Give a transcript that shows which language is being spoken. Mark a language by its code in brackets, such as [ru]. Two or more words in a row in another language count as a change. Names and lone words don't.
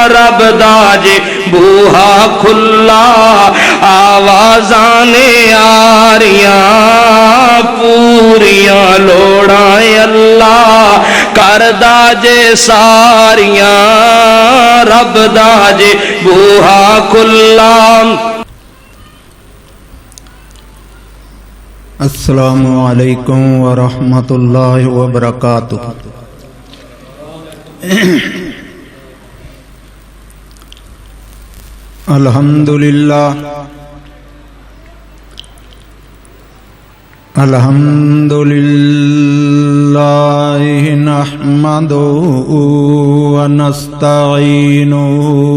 [pa] رب دا جے بوہا کھلا آوازاں نے آ رہیاں پوریاں لوڑاں اللہ کردا جے ساریاں رب دا جے بوہا کھلا. [ar] السلام عليكم ورحمة الله وبركاته. الحمد لله الحمد لله نحمده ونستعينه